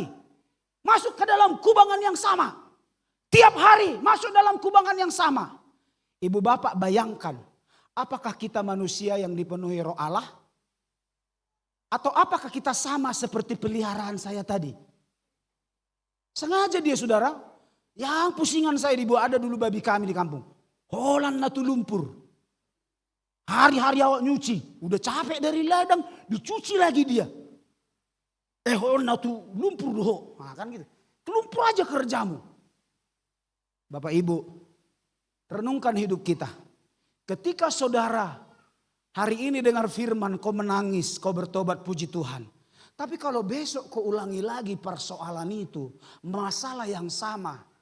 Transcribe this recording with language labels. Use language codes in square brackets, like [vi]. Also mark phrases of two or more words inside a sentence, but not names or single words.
[id] Masuk ke dalam kubangan yang sama. Tiap hari masuk dalam kubangan yang sama. Ibu bapak bayangkan. Apakah kita manusia yang dipenuhi roh Allah? Atau apakah kita sama seperti peliharaan saya tadi? Sengaja dia saudara. Yang pusingan saya dibawa, ada dulu babi kami di kampung. [bbc] Holan natu lumpur. [id] Hari-hari awak nyuci. Udah capek dari ladang, dicuci lagi dia. [bbc] Holan natu lumpur doh. [id] Nah, kan gitu. Lumpur aja kerjamu. Bapak Ibu, renungkan hidup kita. Ketika saudara hari ini dengar firman, kau menangis, kau bertobat, puji Tuhan. Tapi kalau besok kau ulangi lagi persoalan itu, masalah yang sama.